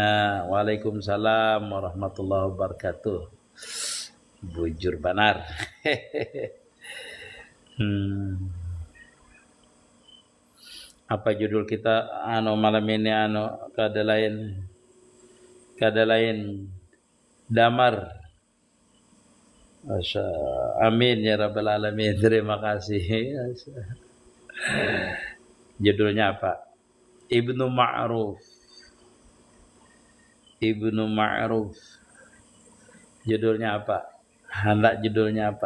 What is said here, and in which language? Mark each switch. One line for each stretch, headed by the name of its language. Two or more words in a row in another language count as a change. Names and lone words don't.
Arabic: وعليكم السلام ورحمة الله وبركاته.
Banjar: Bujur banar. Apa judul kita malam ini kada lain damar. Masya,
Arabic: آمين يا رب العالمين.
Indonesian: Terima kasih. Judulnya apa? Ibnu Ma'ruf. Ibnu Ma'ruf. Judulnya apa? Hendak judulnya apa?